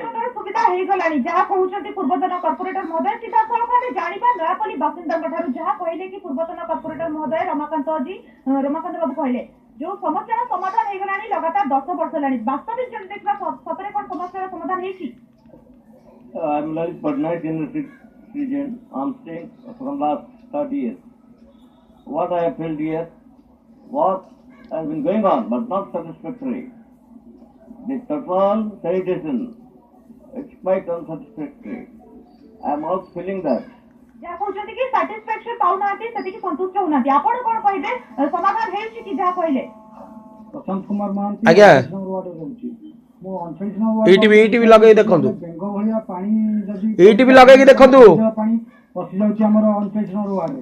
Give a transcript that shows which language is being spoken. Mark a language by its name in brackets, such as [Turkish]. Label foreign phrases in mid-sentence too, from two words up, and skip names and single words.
[Odia] ପ୍ରକାର ସୁବିଧା ହେଇଗଲାଣି ଯାହା କହୁଛନ୍ତି ପୂର୍ବତନ କର୍ପୋରେଟର ମହୋଦୟ। ସିଧାସଳଖ ଆମେ ଜାଣିବା ନୟାପଲ୍ଲୀ ବାସିନ୍ଦାଙ୍କ ଠାରୁ ଯାହା କହିଲେ କି ପୂର୍ବତନ କର୍ପୋରେଟର ମହୋଦୟ ରମାକାନ୍ତ ବାବୁ କହିଲେ ଯୋଉ ସମସ୍ୟାର ସମାଧାନ ହେଇଗଲାଣି ଲଗାତାର 10 ବର୍ଷ ହେଲାଣି। ବାସ୍ତବିକ ଯଦି ଦେଖିବା ସତରେ କଣ ସମସ୍ୟାର ସମାଧାନ ହେଇଛି? [English] I'm Lalit Patnaik in the region. I'm staying from last 30 years. What I have felt here, what has been going on, but not satisfactory. The total sanitation, it's quite unsatisfactory. I am also feeling that. [Odia] ଯାହା କହୁଛନ୍ତି କି ସାଟିସ୍ଫାକ୍ସନ ପାଉନାହାନ୍ତି ସେତିକି ସନ୍ତୁଷ୍ଟ ହଉନାହାନ୍ତି। ଆପଣ କଣ କହିବେ ସମାଧାନ ହେଇଛି କି ଯାହା କହିଲେ? ପ୍ରଶାନ୍ତ କୁମାର ମହାନ୍ତି ଆଜ୍ଞା। ରହୁଛି। ମୁଁ 39 ନମ୍ବର ETV ଲଗେଇ ଦେଖନ୍ତୁ। ବେଙ୍ଗ ଭଳିଆ ପାଣି ଯଦି ETV ଲଗେଇକି ଦେଖନ୍ତୁ। ପାଣି ପଶି ଯାଉଛି ଆମର 39 ନମ୍ବର ୱାର୍ଡରେ।